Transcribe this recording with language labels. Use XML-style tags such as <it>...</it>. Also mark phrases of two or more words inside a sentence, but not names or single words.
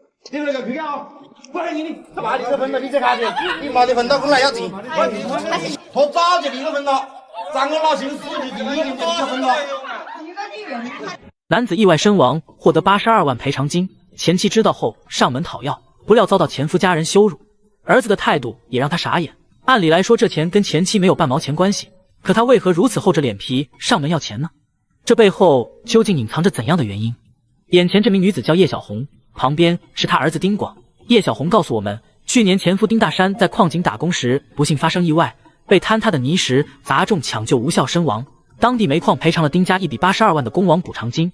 <zh>你那个票啊，不是你，他妈的这分到你这看的，你没得分到本来要进，他早就离了分了，咱我老姓死就已经离了分了。男子意外身亡，获得82万赔偿金。前妻知道後上門討要，不料遭到前夫家人羞辱，兒子的態度也讓他傻眼。按理來說，這錢跟前妻沒有半毛錢關係，可他為何如此厚着臉皮上門要錢呢？這背後究竟隱藏着怎樣的原因？眼前這名女子叫葉小紅，旁邊是她兒子丁廣。葉小紅告訴我們，去年前夫丁大山在礦井打工時不幸發生意外，被坍塌的泥石砸中搶救無效身亡，當地煤礦賠償了丁家一筆82萬的工亡補償金。</zh>